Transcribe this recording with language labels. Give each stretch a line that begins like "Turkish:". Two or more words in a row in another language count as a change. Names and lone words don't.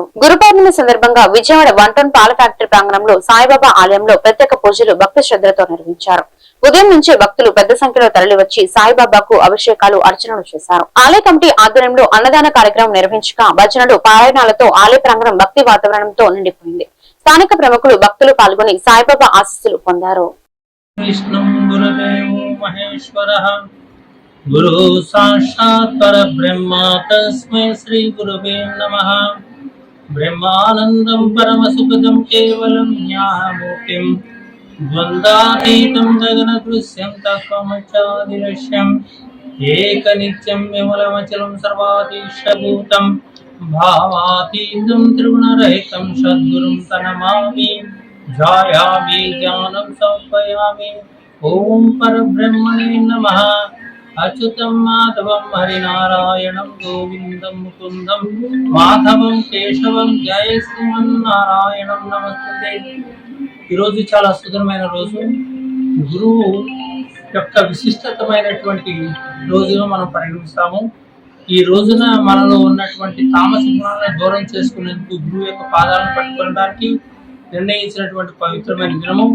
Telugu: గురు పౌర్ణమి సందర్భంగా విజయవాడ 1 టౌన్ పాల ఫ్యాక్టరీ ప్రాంగణంలో సాయిబాబా ఆలయంలో ప్రత్యేక పూజలు భక్తి శ్రద్ధలతో నిర్వహించారు. ఉదయం నుంచే భక్తులు పెద్ద సంఖ్యలో తరలివచ్చి సాయిబాబాకు అభిషేకాలు, అర్చనలు చేశారు. ఆలయ కమిటీ ఆధ్వర్యంలో అన్నదాన కార్యక్రమం నిర్వహించగా భజనలు, పారాయణాలతో ఆలయ ప్రాంగణం భక్తి వాతావరణంతో నిండిపోయింది. స్థానిక ప్రముఖులు, భక్తులు పాల్గొని సాయిబాబా ఆశీస్సులు పొందారు.
Sanskrit: गुरु साक्षात् परब्रह्म तस्मै श्री गुरुवे नमः। ब्रह्मानन्दं परमसुखदं केवलं ज्ञानमूर्तिं द्वन्द्वातीतं गगनदृश्यं तत्त्वमच्चादिलक्ष्यम् एकनित्यं विमलमचलं सर्वाधीशभूतं भावातीतं त्रिगुणरहितं सद्गुरुं तनमामि। ध्यायामि ज्ञानं समर्पयामि। ॐ परब्रह्मणे नमः। अच्युतं माधवं हरिनारायणं गोविन्दं मुकुन्दं माधवं केशवं जय శ్రీమన్నారాయణం నమస్తే.
Telugu: ఈరోజు చాలా సుందరమైన రోజు. గురువు యొక్క విశిష్టతమైనటువంటి రోజును మనం పరిగణిస్తాము. ఈ రోజున మనలో ఉన్నటువంటి తామస గుణాలను దూరం చేసుకునేందుకు గురువు యొక్క పాదాలను పట్టుకోవడానికి నిర్ణయించినటువంటి పవిత్రమైన దినము.